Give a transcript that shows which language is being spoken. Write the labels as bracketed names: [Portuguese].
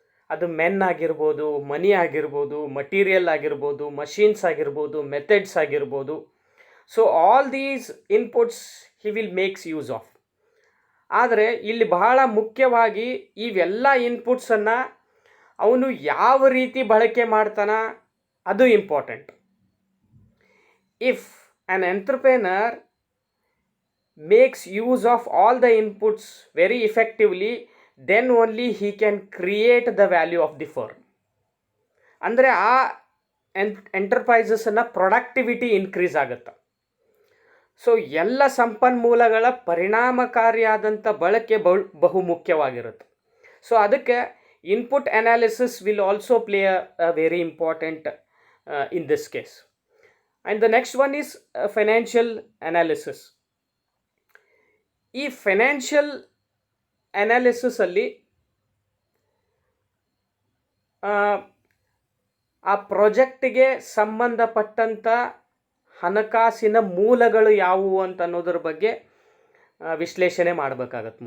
[Kannada] ಅದು ಮೆನ್ ಆಗಿರ್ಬೋದು, ಮನಿ ಆಗಿರ್ಬೋದು, ಮಟೀರಿಯಲ್ ಆಗಿರ್ಬೋದು, ಮಷೀನ್ಸ್ ಆಗಿರ್ಬೋದು, ಮೆಥಡ್ಸ್ ಆಗಿರ್ಬೋದು. [English] So all these inputs he will makes use of. [Kannada] ಆದರೆ ಇಲ್ಲಿ ಬಹಳ ಮುಖ್ಯವಾಗಿ ಇವೆಲ್ಲ ಇನ್ಪುಟ್ಸನ್ನು ಅವನು ಯಾವ ರೀತಿ ಬಳಕೆ ಮಾಡ್ತಾನ ಅದು important. [English] If an entrepreneur makes use of all the inputs very effectively, then only he can create the value of the firm. [Kannada] ಅಂದರೆ ಆ ಎಂಟರ್ಪ್ರೈಸಸ್ನ ಪ್ರೊಡಕ್ಟಿವಿಟಿ ಇನ್ಕ್ರೀಸ್ ಆಗುತ್ತೆ. ಸೊ ಎಲ್ಲ ಸಂಪನ್ಮೂಲಗಳ ಪರಿಣಾಮಕಾರಿಯಾದಂಥ ಬಳಕೆ ಬಹುಮುಖ್ಯವಾಗಿರುತ್ತೆ. [English] So ಅದಕ್ಕೆ input analysis will also play a very important in this case. And the next one is financial analysis. [Kannada] ಈ financial ಅನಾಲಿಸಿಸಲ್ಲಿ ಆ ಪ್ರಾಜೆಕ್ಟಿಗೆ ಸಂಬಂಧಪಟ್ಟಂಥ ಹಣಕಾಸಿನ ಮೂಲಗಳು ಯಾವುವು ಅಂತ ಅನ್ನೋದ್ರ ಬಗ್ಗೆ ವಿಶ್ಲೇಷಣೆ ಮಾಡಬೇಕಾಗತ್ತೆ.